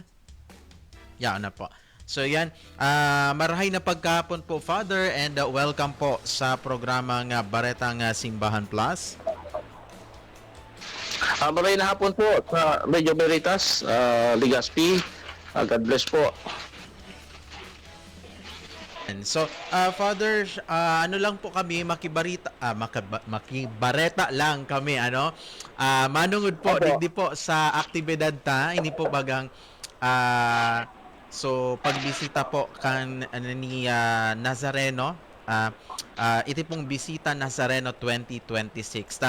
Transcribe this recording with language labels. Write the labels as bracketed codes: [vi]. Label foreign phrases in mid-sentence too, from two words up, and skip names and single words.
[bik] Yaon na po. So yan, marahay na pagkahapon po Father, [en] and welcome po [bik] sa programang Baretang Simbahan Plus. Marahay na hapon po sa Radyo Veritas Legazpi. [en] God bless po. And so, Father, [bik] lang po kami, makibareta lang kami, manungod po, digdi po sa aktibidad ta, ini po bagang, so pagbisita po kan ni Nazareno, iti pong Bisita Nazareno 2026 ta.